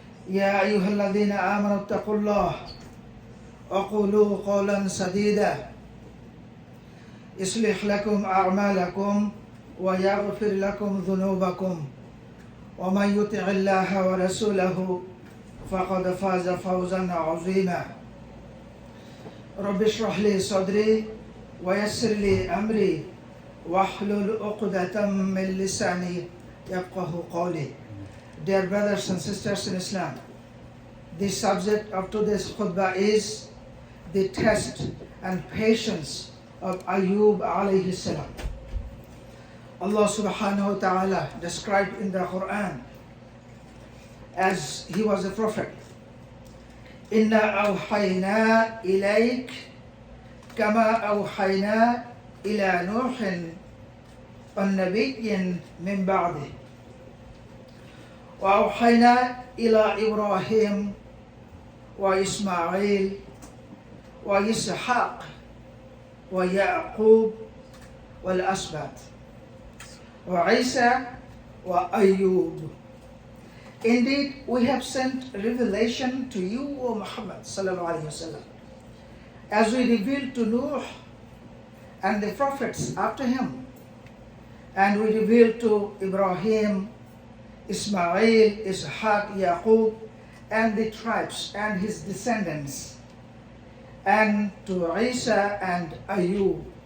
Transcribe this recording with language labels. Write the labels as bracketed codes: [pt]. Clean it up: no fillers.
[ar] يا أيها الذين آمنوا اتقوا الله وقولوا قولا سديدا يصلح لكم أعمالكم ويغفر لكم ذنوبكم ومن يطع الله ورسوله فقد فاز فوزا عظيما رب اشرح لي صدري ويسر لي أمري واحلل عقدة من لساني يفقهوا قولي. [en] Dear brothers and sisters in Islam, the subject of today's khutbah is the test and patience of Ayuub alayhi salam. Allah subhanahu wa ta'ala described in the Quran as he was a prophet. [ar] Inna awhayna ilayk kama awhayna ila Nuhin والنبي من بعده وأوحينا إلى إبراهيم وإسماعيل وإسحاق ويعقوب والأسباط وعيسى وأيوب. [en] Indeed, we have sent revelation to you, O Muhammad sallallahu alaihi wasallam, as we revealed to Nuh and the prophets after him, and we revealed to Ibrahim, Ismail, Ishaq, Yaqub, and the tribes and his descendants, and to Isa and Ayub.